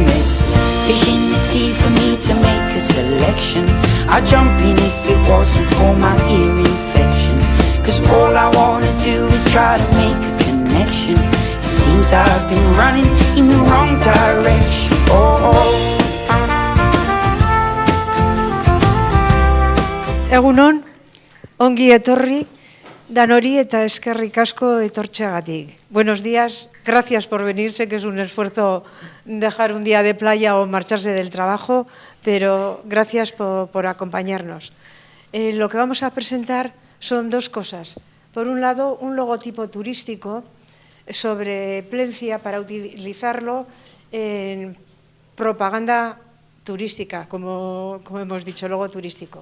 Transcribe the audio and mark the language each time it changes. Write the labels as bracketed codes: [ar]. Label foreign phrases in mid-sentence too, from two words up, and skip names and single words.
[en] There's fish in the sea for me to make a selection. I'd jump in if it wasn't for my ear infection. Cause all I wanna do is try to make a connection. It seems I've been running in the wrong direction. [eu] Egunon, ongi etorri, danori eta eskerrik asko etortxeagatik. [es] Buenos días, gracias por venir. Sé que es un esfuerzo dejar un día de playa o marcharse del trabajo, pero gracias por acompañarnos. Lo que vamos a presentar son dos cosas. Por un lado, un logotipo turístico sobre Plencia para utilizarlo en propaganda turística, como hemos dicho, logo turístico.